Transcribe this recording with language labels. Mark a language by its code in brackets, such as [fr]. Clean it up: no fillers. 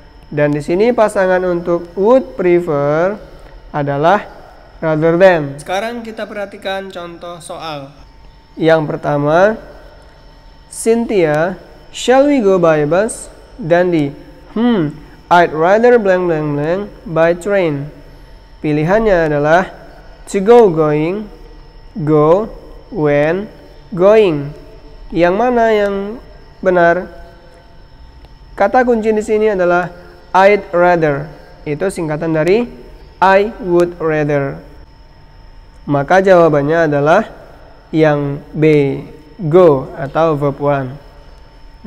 [id] Dan di sini pasangan untuk would prefer adalah rather than. Sekarang kita perhatikan contoh soal. Yang pertama, [en] Cynthia, shall we go by bus? Dandi, I'd rather blank blank blank by train. [id] Pilihannya adalah to go going, go, when, going. Yang mana yang benar? Kata kunci di sini adalah [en] I'd rather. [id] Itu singkatan dari [en] I would rather. [id] Maka jawabannya adalah yang B, go atau verb 1.